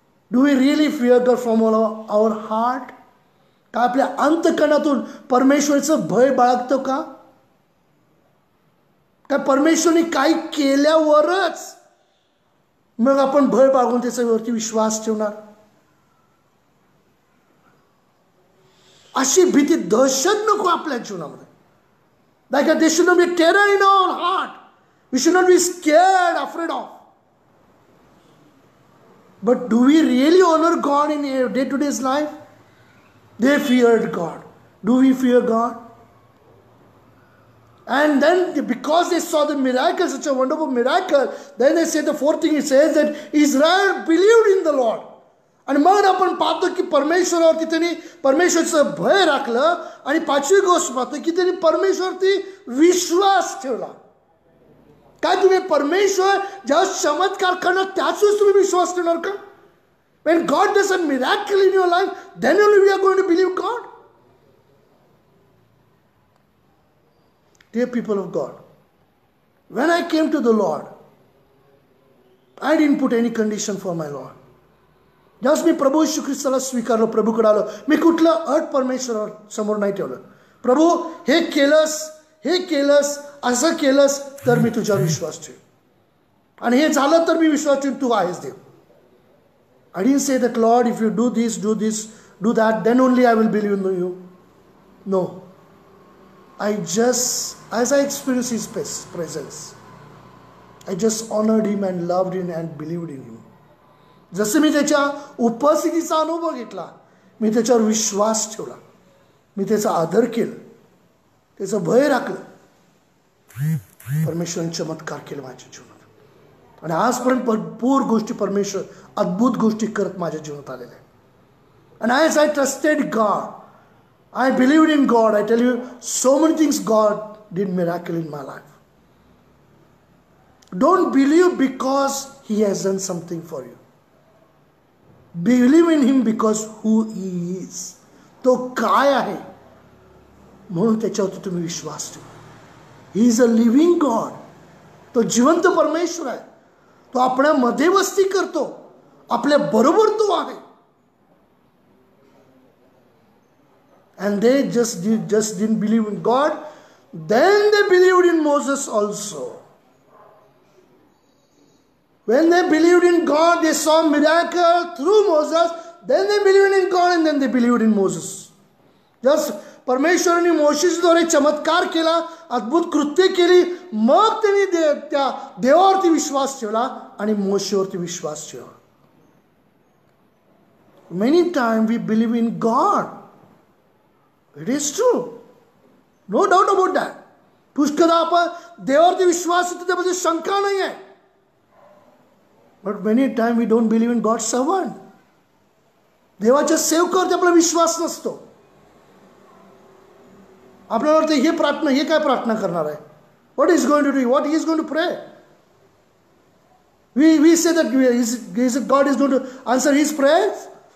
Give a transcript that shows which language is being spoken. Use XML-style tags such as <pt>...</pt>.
<en>Do we really fear God from our heart?</en> <mr>का आपल्या अंतकरणातून परमेश्वराचं भय बाळगतो का? काय परमेश्वरने काही केल्यावरच मग आपण भय बाळगून त्याच्यावरती विश्वास ठेवणार? अशी भीती, दहशत नको आपल्या जीवनामध्ये.</mr> <en>Like there should not be a terror in our heart. We should not be scared, afraid of. But do we really honor God in our day-to-day life? They feared God. Do we fear God? And then because they saw the miracle, such a wonderful miracle, then they say the fourth thing, it says that Israel believed in the Lord.</en> <mr>आणि मग आपण पाहतो की परमेश्वरावरती त्यांनी परमेश्वराचं भय राखलं. आणि 5वी गोष्ट पाहतो की त्यांनी परमेश्वरती विश्वास ठेवला. काय तुम्ही परमेश्वर जेव्हा चमत्कार करणार त्याच वेळेस तुम्ही विश्वास ठेवणार का?</mr> <en>When God does a miracle in your life, then only we are going to believe God. Dear people of God, when I came to the Lord, I didn't put any condition for my Lord.</en> <mr>ज्यावेळेस मी प्रभू येशू ख्रिस्ताला स्वीकारलो, प्रभूकडे आलो, मी कुठलं अट परमेश्वर समोर नाही ठेवलं. प्रभू हे केलंस असं केलंस तर मी तुझ्यावर विश्वास ठेव, आणि हे झालं तर मी विश्वास ठेवून तू आहेस देव.</mr> <en>I didn't say that Lord, if you do this, do that, then only I will believe in you. No. I just, as I experienced His presence, I just honored Him and loved Him and believed in Him.</en> <mr>जसं मी त्याच्या उपस्थितीचा अनुभव घेतला, मी त्याच्यावर विश्वास ठेवला, मी त्याचा आदर केला, त्याचं भय राखलं, परमेश्वराने चमत्कार केला माझ्या जीवनात. आणि आजपर्यंत भरपूर गोष्टी परमेश्वर अद्भुत गोष्टी करत माझ्या जीवनात आलेल्या आहेत.</mr> <en>And as I trusted God, I believed in God. I tell you, so many things God did miracle in my life. Don't believe because He has done something for you. Believe in Him because who He is.</en> <mr>तो काय आहे म्हणून त्याच्यावरती तुम्ही विश्वास ठेवा.</mr> <en>He is a living God.</en> <mr>तो जिवंत परमेश्वर आहे. तो आपल्यामध्ये वस्ती करतो, आपल्या बरोबर तो आहे.</mr> <en>And they just didn't believe in God. Then they believed in Moses also. When they believed in God, they saw miracle through Moses. Then they believed in God and then they believed in Moses.</en> <mr>Just परमेश्वराने मोशेसद्वारे चमत्कार केला, अद्भुत कृत्य केली, मग त्यांनी त्या देवावरती विश्वास ठेवला आणि मोशेवरती विश्वास ठेवला.</mr> <en>Many times we believe in God. It is true. No doubt about that.</en> <mr>पुष्कळदा आपण देवावरती विश्वास येतो, त्यामध्ये शंका नाही आहे.</mr> <en>But many times we don't believe in God's servant.</en> <mr>देवाच्या सेवकावरती आपला विश्वास नसतो. आपल्याला वाटतं हे प्रार्थना, हे काय प्रार्थना करणार आहे?</mr> <en>What is going to do? What he is going to pray? We say that God is going to answer his prayers.</en>